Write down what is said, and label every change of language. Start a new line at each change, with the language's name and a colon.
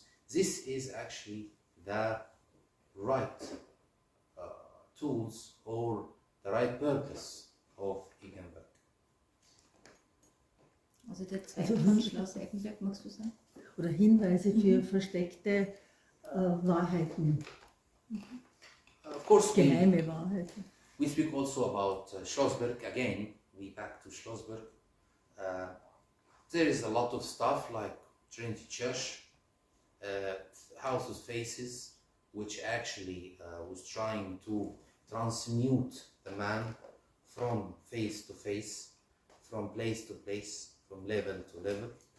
English: This is actually the right tools or the right purpose of Eggenberg.
German: Also der zweite von Schloss Eggenberg, magst du sagen? Oder Hinweise für versteckte Wahrheiten,
English: Of course,
German: geheime Wahrheiten.
English: we speak also about Schlossberg again. We back to Schlossberg. There is a lot of stuff like Trinity Church, House of Faces, which actually was trying to transmute the man from face to face, from place to place, from level to level.